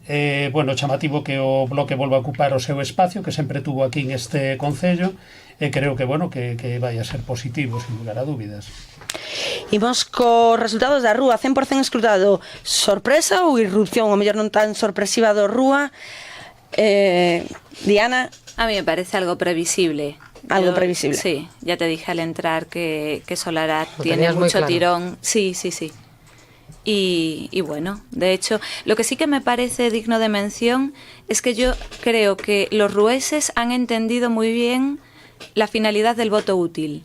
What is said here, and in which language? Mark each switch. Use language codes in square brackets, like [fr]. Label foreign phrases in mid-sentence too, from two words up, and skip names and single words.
[gl] Bueno, chamativo que o Bloque volva a ocupar o seu espacio, que sempre tuvo aquí en este concello, e creo que, bueno, que vai a ser positivo, sin lugar a dúbidas. Imos co resultados da Rúa, 100% escrutado. Sorpresa ou irrupción, ou mellor non tan sorpresiva do Rúa? Diana? [es] A mí me parece algo previsible. Algo previsible. Sí, ya te dije al entrar que Solara tiene mucho tirón. Sí. Y bueno, de hecho, lo que sí que me parece digno de mención es que yo creo que los rueses han entendido muy bien la finalidad del voto útil.